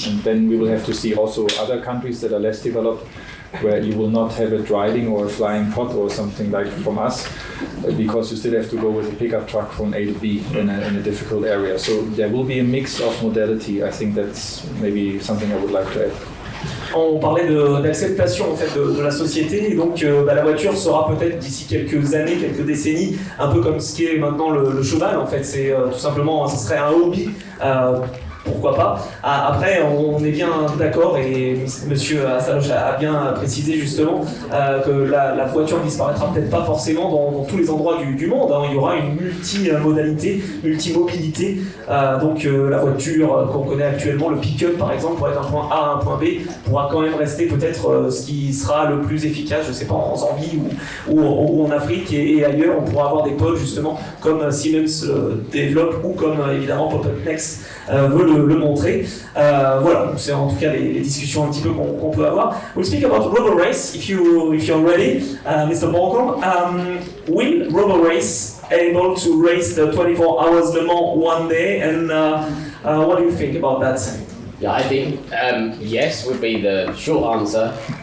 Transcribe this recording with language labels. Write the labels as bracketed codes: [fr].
[en] And then we will have to see also other countries that are less developed, where you will not have a driving or a flying pod or something like from us, because you still have to go with a pickup truck from A to B in a difficult area. So there will be a mix of modality. I think that's maybe something I would like to add. [fr] On parlait d'acceptation en fait de la société, et donc la voiture sera peut-être d'ici quelques années, quelques décennies, un peu comme ce qui est maintenant le cheval en fait. C'est tout simplement, ce serait un hobby. Pourquoi pas. Après, on est bien d'accord, et Monsieur Astaloch a bien précisé justement que la voiture ne disparaîtra peut-être pas forcément dans tous les endroits du monde. Hein. Il y aura une multimodalité, multimobilité. Donc la voiture qu'on connaît actuellement, le pick-up par exemple, pour être un point A à un point B, pourra quand même rester peut-être ce qui sera le plus efficace, je ne sais pas, en Zambie ou en Afrique et ailleurs. On pourra avoir des pods justement comme Siemens développe, ou comme évidemment Pop-Up Next veut le montrer. Voilà, c'est en tout cas les discussions un petit peu qu'on peut avoir. [en] We'll speak about ROBORACE if you're ready, Mr. Balcombe. Will ROBORACE able to race the 24 hours Le Mans one day, and what do you think about that? Yeah, I think yes would be the short answer.